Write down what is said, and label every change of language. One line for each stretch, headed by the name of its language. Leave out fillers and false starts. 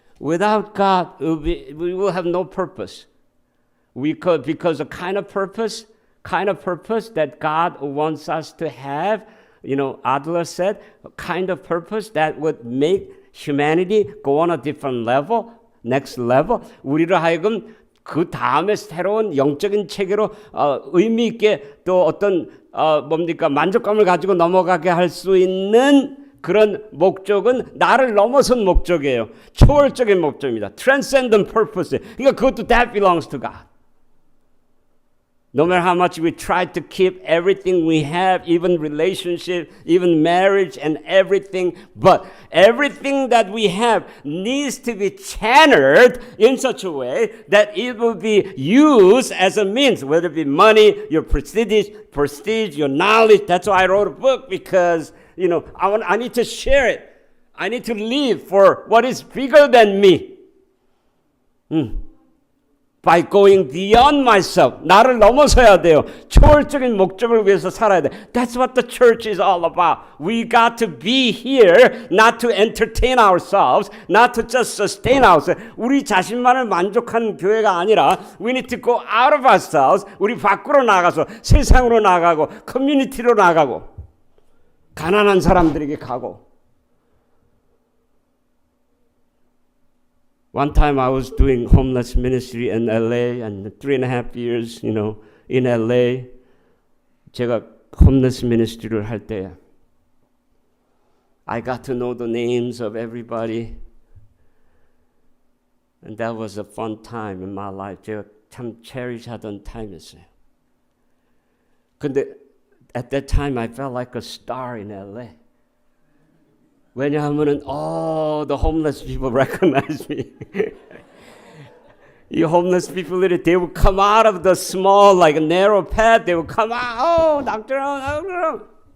English: Without God we will have no purpose. Because the kind of purpose that God wants us to have, Adler said, a kind of purpose that would make humanity go on a different level, next level.
Korean: 우리를 하여금 그 다음에 새로운 영적인 체계로 의미 있게 또 어떤 만족감을 가지고 넘어가게 할 수 있는 그런 목적은 나를 넘어선 목적이에요. 초월적인 목적입니다.
English: Transcendent purpose.
Korean: 그러니까 그것도
English: that belongs to God. No matter how much we try to keep everything we have, even relationship, even marriage and everything, but everything that we have needs to be channeled in such a way that it will be used as a means, whether it be money, your prestige, your knowledge. That's why I wrote a book, because I need to share it. I need to live for what is bigger than me. By going beyond myself.
Korean: 나를 넘어서야 돼요. 초월적인 목적을 위해서 살아야 돼.
English: That's what the church is all about. We got to be here not to entertain ourselves, not to just sustain ourselves.
Korean: 우리 자신만을 만족하는 교회가 아니라
English: we need to go out of ourselves.
Korean: 우리 밖으로 나가서 세상으로 나가고 커뮤니티로 나가고 가난한 사람들에게 가고.
English: One time I was doing homeless ministry in LA, and 3.5 years, in LA,
Korean: 제가 homeless ministry를 할 때,
English: I got to know the names of everybody, and that was a fun time in my life.
Korean: 제가 참 cherish 하던 time이었어요. 근데
English: at that time I felt like a star in LA.
Korean: 왜냐하면은
English: all the homeless people recognize me. 이 homeless people, they would come out of the small, like narrow path. They would come out. Oh, Dr. O.